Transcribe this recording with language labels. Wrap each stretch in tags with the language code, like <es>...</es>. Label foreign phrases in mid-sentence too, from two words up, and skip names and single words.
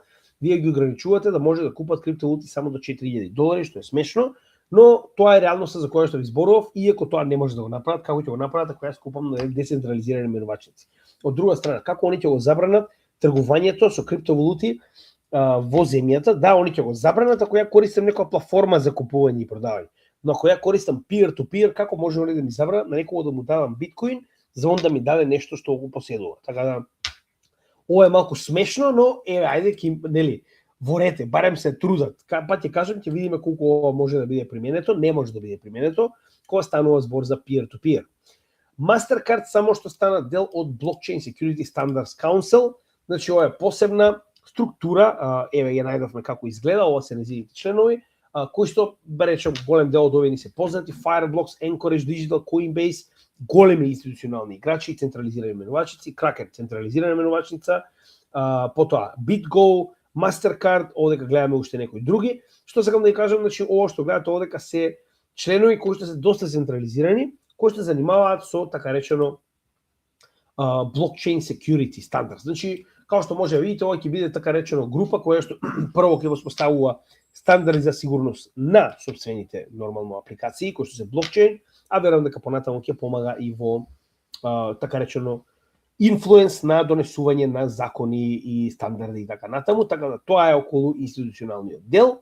<mk>Вие ги ограничувате да може да купат криптовалути само до $4.000, што е смешно, но тоа е реалноста за која што ви зборував, иако тоа не може да го направат, како ќе го направат ако јас купам на децентрализирани менувачници. Од друга страна, како они ќе го забранат тргувањето со криптовалути во земјата? Да, они ќе го забранат ако ја користам некоја платформа за купување и продавање. Но ако ја користам</mk> <en>peer-to-peer,</en> <mk>како може да ми забранат на некого да му давам биткоин, за он да ми даде нешто што го поседува. Така да ова е малку смешно, но ајде нели, ворете, барем се трудат. Па ќе кажам, ќе видиме колку ова може да биде применето, не може да биде применето, кога станува збор за</mk> <en>peer-to-peer.</en> <mk>Mastercard само што стана дел од Blockchain Security Standards Council, значи ова е посебна структура, ја најдовме како изгледа, ова се нејзините членови, кои што, речем, голем дел од овие ни се познати, Fireblocks, Anchorage Digital, Coinbase, големи институционални играчи, централизирани менувачници, Kraken, централизирана менувачница, потоа BitGo, Mastercard, овдека гледаме уште некои други. Што сакам да ја кажам, значи ова што гледате овдека се членови кои што се доста централизирани, кои што занимаваат со така речено</mk> <en>blockchain security standards.</en> <mk>Значи, како што може да видите, ова ќе биде така речено група која што прво ќе воспоставува стандарди за сигурност на сопствените нормално апликации кои што се блокчейн, а верувам дека понатаму ќе помага и во така речено инфлуенс на донесување на закони и стандарди и така натаму, така да тоа е околу институционалниот дел.</mk>